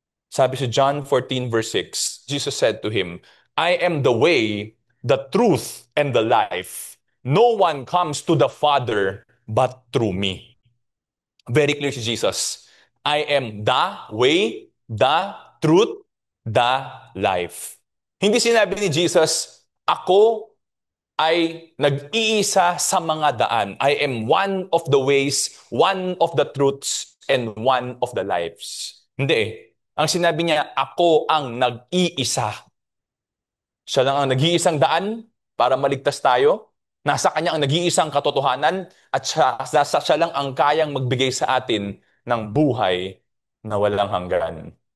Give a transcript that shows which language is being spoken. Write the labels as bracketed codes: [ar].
[tl] Sabi sa [en] John 14 verse 6, Jesus said to him, I am the way, the truth, and the life. No one comes to the Father but through me. Very clear si Jesus. I am the way, the truth, the life. [tl] Hindi sinabi ni Jesus, ako ay nag-iisa sa mga daan. [en] I am one of the ways, one of the truths, and one of the lives. [tl] Hindi. Ang sinabi niya, ako ang nag-iisa. Siya lang ang nag-iisang daan para maligtas tayo. Nasa kanya ang nag-iisang katotohanan at siya lang ang kayang magbigay sa atin ng buhay na walang hanggan.